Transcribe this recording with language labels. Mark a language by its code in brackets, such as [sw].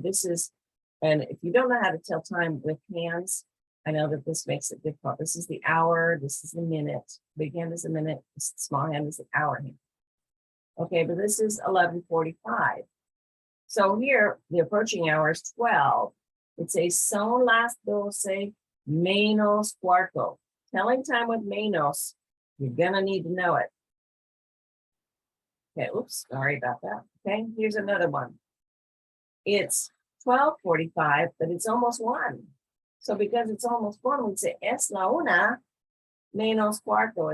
[en] This is, and if you don't know how to tell time with hands, I know that this makes it difficult. This is the hour, this is the minute. Big hand is a minute, small hand is an hour hand. Okay, but this is 11:45. So here, the approaching hour is 12. It says [es] son las 12 menos cuarto. [en] Telling time with menos, you're gonna need to know it. Okay, oops, sorry about that. Okay, here's another one. It's 12:45, but it's almost 1. So because it's almost 1, we'd say [es] es la 1 menos cuarto.